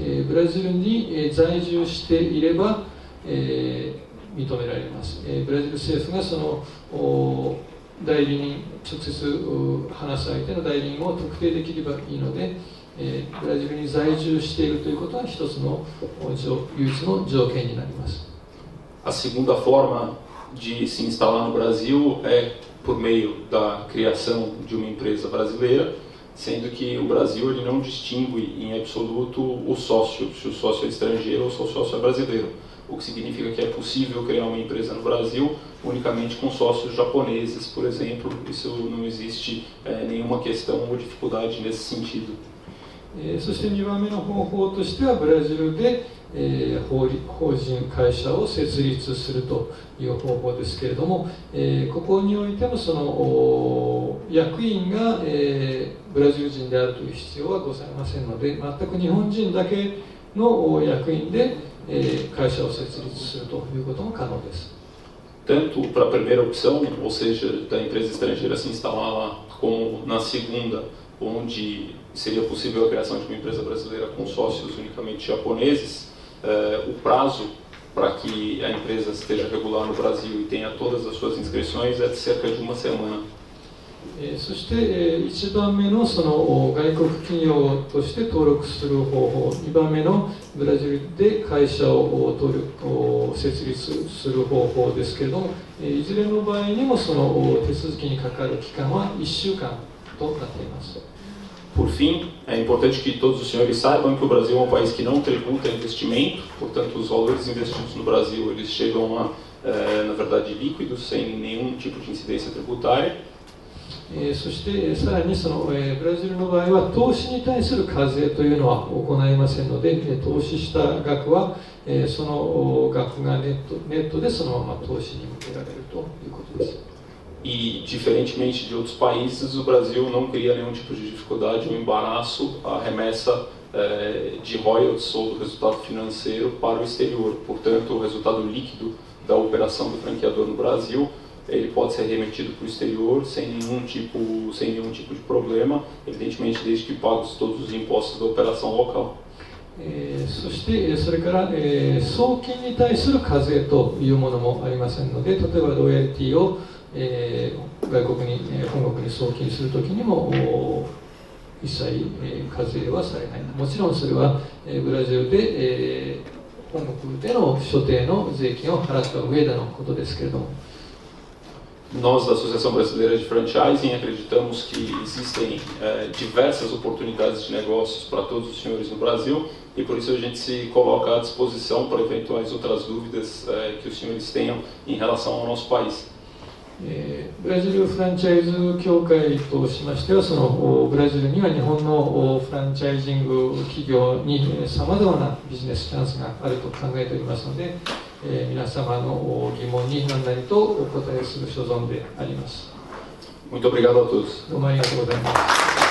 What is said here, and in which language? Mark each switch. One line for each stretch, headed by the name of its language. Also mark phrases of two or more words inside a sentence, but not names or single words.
Japanese: ブラジルに在住していれば認められます。ブラジル政府がその代理人、直接話す相手の代理人を特定できればいいので、ブラジルに在住しているということは一つの唯一の条件になります。
Portuguese: A segunda forma de se instalar no Brasil é por meio da criação de uma empresa brasileira, sendo que o Brasil ele não distingue em absoluto o sócio, se o sócio é estrangeiro ou se o sócio é brasileiro, o que significa que é possível criar uma empresa no Brasil unicamente com sócios japoneses, por exemplo. Isso não existe nenhuma questão ou dificuldade nesse sentido.
Japanese: そして2番目の方法としてはブラジルで法人会社を設立するという方法ですけれども、ここにおいてもその役員がブラジル人であるという必要はございませんので、全く日本人だけの役員で会社を設立するということも可能です。
Portuguese: Tanto para a primeira opção, ou seja, da empresa estrangeira se instalar lá, como na segunda, onde seria possível a criação de uma empresa brasileira com sócios unicamente japoneses, o prazo para que a empresa esteja regular no Brasil e tenha todas as suas inscrições é de cerca de uma semana.
Japanese: そして1番目のその外国企業として登録する方法、2番目のブラジルで会社を設立する方法ですけれども、いずれの場合にもその手続きにかかる期間は1週間となっています。
Portuguese: Por fim, é importante que todos os senhores saibam que o Brasil é um país que não tributa investimento, portanto, os valores investidos no Brasil eles chegam a, na verdade, líquidos, sem nenhum tipo de incidência tributária.
Japanese: そしてさらにそのブラジルの場合は投資に対する課税というのは行いませんので、投資した額はその額がネットでそのまま投資に向けられるということです。
Portuguese: E, diferentemente de outros países, o Brasil não cria nenhum tipo de dificuldade ou embaraço à remessa de royalties ou do resultado financeiro para o exterior. Portanto, o resultado líquido da operação do franqueador no Brasil ele pode ser remetido para o exterior sem nenhum tipo de problema, evidentemente desde que pagos todos os impostos da operação local.
Japanese: そしてそれから送金に対する課税というものもありませんので、例えばロイヤリティを外国に本国に送金するときにも一切課税はされない。もちろんそれはブラジルで本国での所定の税金を払った上でのことですけれども。
Portuguese: Nós, da Associação Brasileira de Franchising, acreditamos que existem diversas oportunidades de negócios para todos os senhores no Brasil e por isso a gente se coloca à disposição para eventuais outras dúvidas que os senhores tenham em relação ao nosso país.
Japanese: ブラジルフランチャイズ協会としましては、そのブラジルには日本のフランチャイジング企業にさまざまなビジネスチャンスがあると考えておりますので、皆様の疑問に何なりとお答えする所存であります。
Portuguese: Muito obrigado a todos.
Japanese: どうもありがとうございます。